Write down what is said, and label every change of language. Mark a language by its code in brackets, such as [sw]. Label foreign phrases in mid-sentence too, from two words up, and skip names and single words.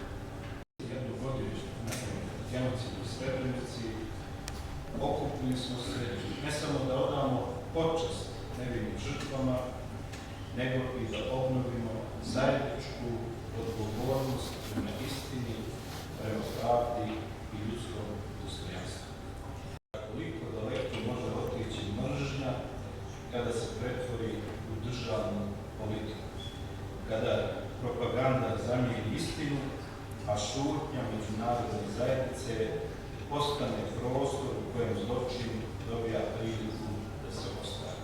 [bs] Геноцид у Сребреници, окупни смо се не само да одамо почест невиним жртвама, него и да обновимо заедничку одговорност према истини, према правди и ljudskом достојанству. Колико далеко може отиći мржња kada se pretvori u državnu politiku, kada propaganda zamijeni istinu, a šutnja međunarodne zajednice postane prostor u kojem zločin dobija priliku da se ostvari.